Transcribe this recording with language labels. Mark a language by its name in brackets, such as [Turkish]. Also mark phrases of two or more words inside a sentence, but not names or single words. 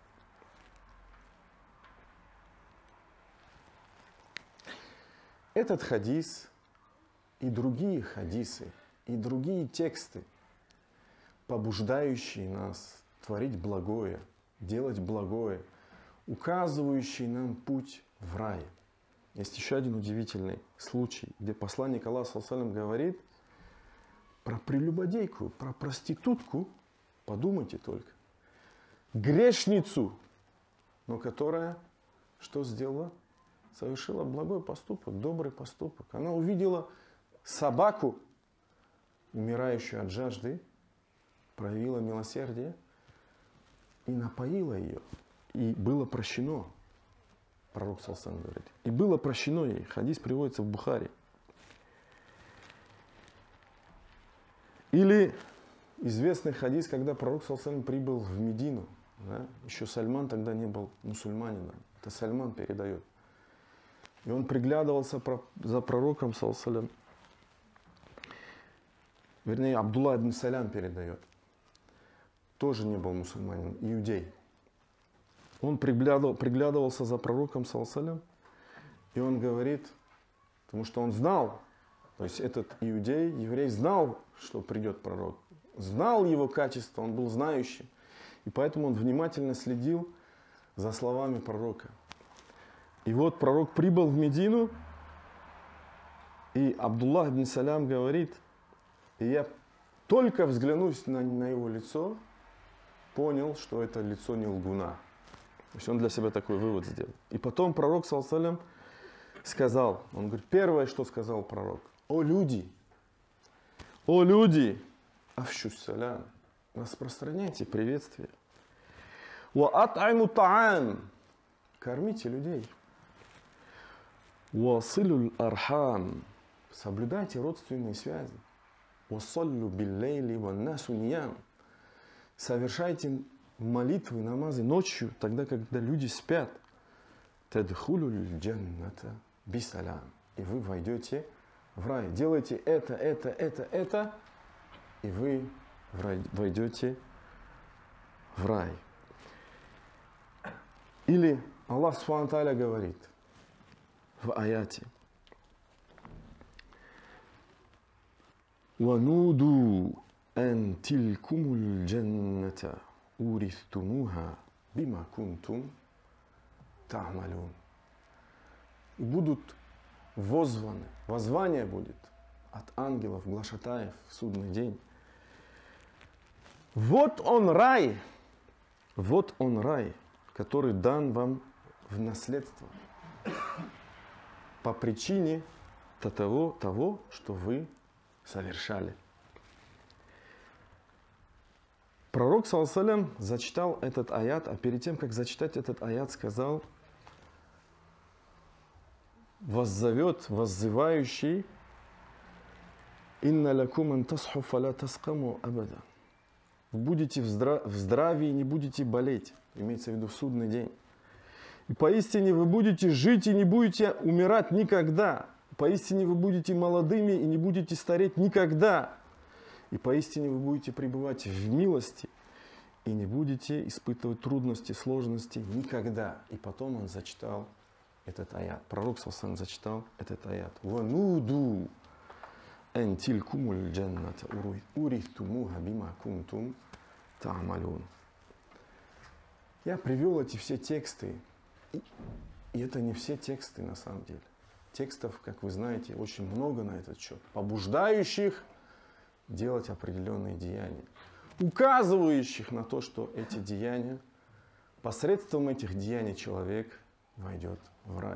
[Russian] Этот хадис и другие хадисы, и другие тексты, побуждающие нас творить благое, делать благое, указывающие нам путь в рай. Есть еще один удивительный случай, где посланник Аллаха [Arabic] صلى الله عليه وسلم [Russian] говорит про прелюбодейку, про проститутку, подумайте только, грешницу, но которая что сделала? Совершила благой поступок, добрый поступок. Она увидела собаку, умирающую от жажды, проявила милосердие и напоила ее. И было прощено. Пророк [Arabic] صلى الله عليه وسلم [Russian] говорит. И было прощено ей. Хадис приводится в Бухари. Или известный хадис, когда пророк [Arabic] صلى الله عليه وسلم [Russian] прибыл в Медину. Да? Еще Сальман тогда не был мусульманином. Это Сальман передает. И он приглядывался за пророком, [Arabic] صلى الله عليه وسلم. [Russian] Вернее, Абдулла ибн Салям передает. Тоже не был мусульманин, иудей. Он приглядывался за пророком, [Arabic] صلى الله عليه وسلم, [Russian] и он говорит, потому что он знал, то есть этот иудей, еврей, знал, что придет пророк, знал его качество, он был знающим, и поэтому он внимательно следил за словами пророка. И вот пророк прибыл в Медину, и Абдуллах ибн Салям говорит, и я только взглянув на его лицо, понял, что это лицо не лгуна. То есть он для себя такой вывод сделал. И потом пророк, [Arabic] صلى الله عليه وسلم, [Russian] сказал, он говорит, первое, что сказал пророк: о люди, [Arabic] أفشوا السلام, [Russian] распространяйте приветствие. [Arabic] وأطعموا الطعام, [Russian] кормите людей. [Arabic] وصلوا الأرحام, [Russian] соблюдайте родственные связи. [Arabic] وصلوا بالليل والناس نيام, [Russian] совершайте молитвы, намазы ночью, тогда, когда люди спят. [Arabic] تدخلوا الجنة بسلام. [Russian] И вы войдете в рай. Делайте это, и вы войдете в рай. Или [Arabic] الله سبحانه وتعالى [Russian] говорит в аяте: [Arabic] وَنُودُوا أَن تِلْكُمُ الْجَنَّةَ أُورِثْتُمُوهَا بِمَا كُنْتُمْ تَعْمَلُونَ. [Russian] И будут воззваны, воззвание будет от ангелов, глашатаев в судный день. Вот он рай, который дан вам в наследство по причине того, что вы совершали. Пророк, [Arabic] صلى الله عليه وسلم, [Russian] зачитал этот аят, а перед тем, как зачитать этот аят, сказал: воззовет воззывающий: [Arabic] «إن لكم أن تصحوا فلا تسقموا أبدا». [Russian] Вы будете в здравии, не будете болеть. Имеется в виду в судный день. И поистине вы будете жить и не будете умирать никогда. Поистине вы будете молодыми и не будете стареть никогда. И поистине вы будете пребывать в милости и не будете испытывать трудности, сложности никогда. И потом он зачитал этот аят. Пророк саллаллаху зачитал этот аят. [Arabic] «ونودوا أن تلكم الجنة أورثتموها بما كنتم تعملون». [Russian] Я привел эти все тексты. И это не все тексты на самом деле. Текстов, как вы знаете, очень много на этот счет, побуждающих делать определенные деяния, указывающих на то, что эти деяния, посредством этих деяний человек войдет в рай.